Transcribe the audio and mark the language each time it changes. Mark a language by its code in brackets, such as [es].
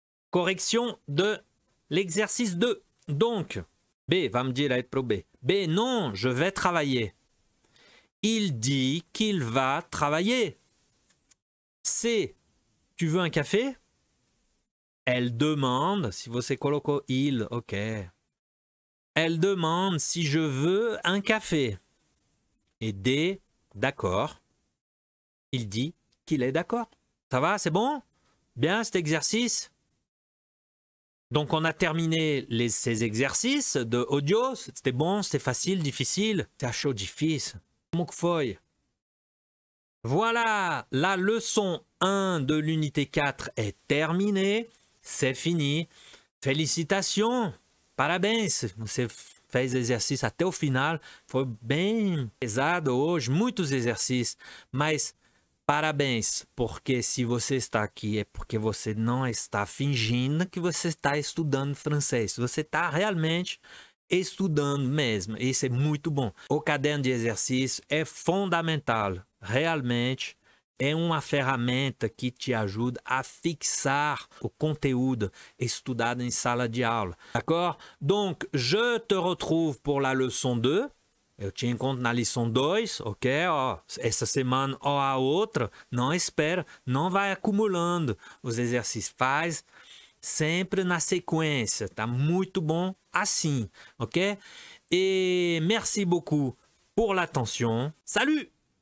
[fr] Correction de l'exercice 2. Donc, B va me dire être pro B. B, non, je vais travailler. Il dit qu'il va travailler. C, tu veux un café? Elle demande, si [pt] você colocou [fr] il, ok. Elle demande si je veux un café. Et D, d'accord. Il dit qu'il est d'accord. Ça va, c'est bon? Bien cet exercice? Donc, on a terminé ces exercices de audio. C'était bon, c'était facile, difficile. C'était chaud, difficile. [pt] Como que foi? [fr] Voilà, la leçon 1 de l'unité 4 est terminée. C'est fini. Félicitations. Parabéns. [pt] Você fez exercício até o final. Foi bem pesado hoje, muitos exercícios. Mas parabéns, porque se você está aqui é porque você não está fingindo que você está estudando francês. Você está realmente estudando mesmo. Isso é muito bom. O caderno de exercício é fundamental. Realmente é uma ferramenta que te ajuda a fixar o conteúdo estudado em sala de aula. [fr] D'accord? Donc, je te retrouve pour la leçon 2. [pt] Eu te encontro na lição 2, ok? Essa semana ou a outra, não espera, não vai acumulando os exercícios. Faz sempre na sequência, tá muito bom assim, ok? [fr] Et merci beaucoup pour l'attention. Salut!